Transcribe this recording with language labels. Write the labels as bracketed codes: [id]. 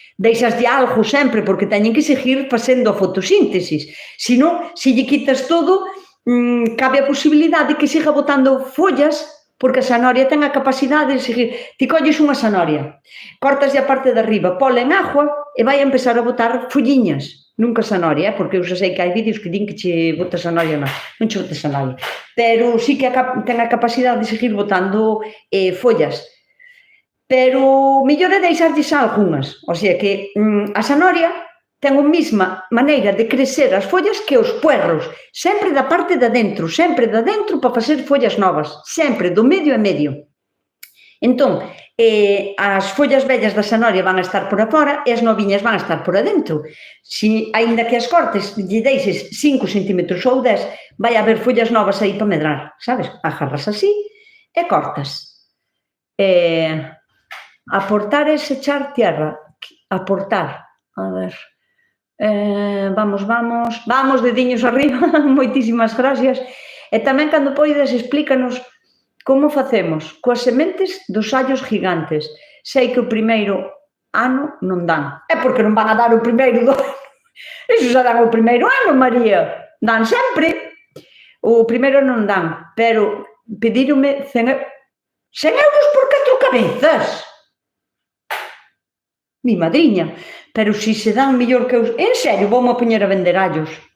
[gl] Deixaslle algo sempre, porque teñen que seguir facendo a fotosíntesis. Se non, se lle quitas todo, cabe a posibilidade de que siga botando follas, porque a zanahoria ten a capacidade de seguir. Ti colles unha zanahoria, cortaslle a parte de arriba, pola en agua, e vai a empezar a botar folliñas. Nunca zanahoria, porque eu xa sei que hai vídeos que din que che bota zanahoria, non che bota zanahoria. Pero sí que ten a capacidade de seguir botando follas. Pero mellor é deixarlles algunhas. O sea que a zanahoria ten a mesma maneira de crecer as follas que os puerros. Sempre da parte de dentro para facer follas novas. Sempre, do medio a medio. Entón, as follas vellas da zanahoria van a estar por afora e as noviñas van a estar por adentro. Si, aínda que as cortes lle deixes 5 centímetros ou 10, vai haber follas novas aí para medrar, sabes? Agarras así e cortas. [es] Aportar es echar tierra. Aportar. A ver. [gl] Vamos, dediños arriba. Moitísimas gracias. E tamén, cando poides, explícanos como facemos coas sementes dos allos gigantes. Sei que o primeiro ano non dan. É porque non van a dar o primeiro do ano. Iso xa dan o primeiro ano, María. Dan sempre. O primeiro non dan, pero pedironme 100 euros por 4 cabezas. Mi madriña. Pero si se dan mellor que os... En serio, voume a poñer a vender allos.